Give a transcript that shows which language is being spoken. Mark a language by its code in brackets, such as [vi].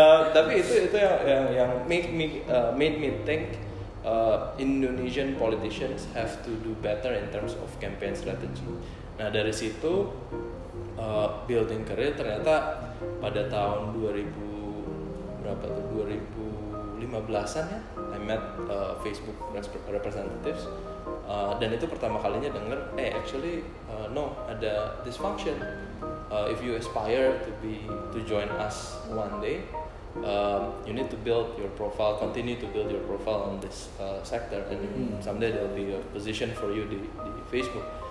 [id] Tapi itu yang [en] made me think Indonesian politicians have to do better in terms of campaign strategy. [id] Nah dari situ [en] building career [id] ternyata pada tahun 2015an ya, [en] I met Facebook representatives [id] dan itu pertama kalinya denger, [en] actually no, [id] ada [en] this function. If you aspire to join us one day, you need to build your profile, continue to build your profile on this sector, and someday there will be a position for you di Facebook.